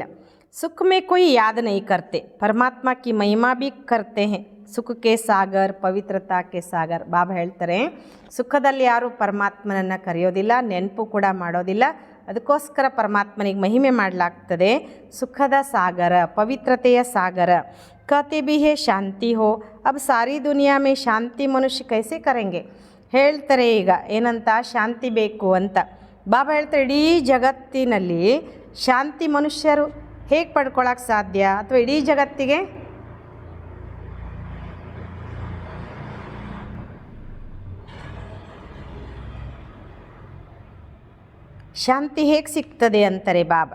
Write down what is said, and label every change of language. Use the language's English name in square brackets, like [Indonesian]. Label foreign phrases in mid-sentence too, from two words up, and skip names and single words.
[Hindi] सुख में कोई याद नहीं करते, परमात्मा की महिमा भी करते हैं. सुख के सागर, पवित्रता के सागर. [Kannada] ಬಾಬಾ ಹೇಳ್ತಾರೆ ಸುಖದಲ್ಲಿ ಯಾರೂ ಪರಮಾತ್ಮನನ್ನು ಕರೆಯೋದಿಲ್ಲ, ನೆನಪು ಕೂಡ ಮಾಡೋದಿಲ್ಲ, ಅದಕ್ಕೋಸ್ಕರ ಪರಮಾತ್ಮನಿಗೆ ಮಹಿಮೆ ಮಾಡಲಾಗ್ತದೆ. ಸುಖದ ಸಾಗರ, ಪವಿತ್ರತೆಯ ಸಾಗರ. [Hindi] कहते भी है शांति हो, अब सारी दुनिया में शांति मनुष्य कैसे करेंगे. [Kannada] ಹೇಳ್ತಾರೆ ಈಗ ಏನಂತ, ಶಾಂತಿ ಬೇಕು ಅಂತ. ಬಾಬಾ ಹೇಳ್ತಾರೆ ಇಡೀ ಜಗತ್ತಿನಲ್ಲಿ ಶಾಂತಿ ಮನುಷ್ಯರು ಹೇಗೆ ಪಡ್ಕೊಳ್ಳೋಕೆ ಸಾಧ್ಯ, ಅಥವಾ ಇಡೀ ಜಗತ್ತಿಗೆ ಶಾಂತಿ ಹೇಗೆ ಸಿಗ್ತದೆ ಅಂತಾರೆ ಬಾಬಾ.